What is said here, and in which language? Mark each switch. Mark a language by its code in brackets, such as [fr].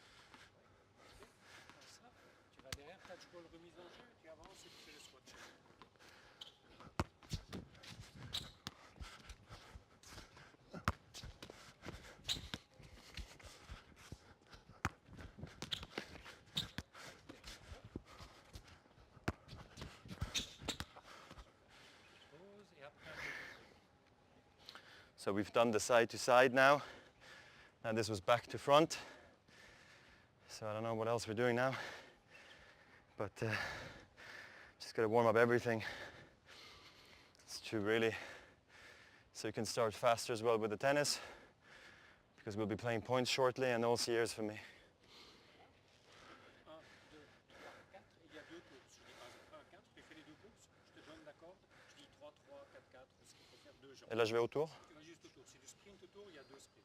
[fr] Touch ball remise en jeu, tu avances et tu fais le swatch. [en] So we've done the side to side now. And this was back to front. So I don't know what else we're doing now. But just got to warm up everything. It's to really, so you can start faster as well with the tennis, because we'll be playing points shortly and also years for me. [fr] 1, 2, 3, 4, 4, il y a 2 courses. Je dis 1, 4, tu fais les 2 courses, je te donne la corde, je dis 3, 3, 4, 4, ce qu'il faut faire 2 jambes. Et là je vais autour? Tu vas juste autour. C'est du sprint autour, il y a 2 sprints.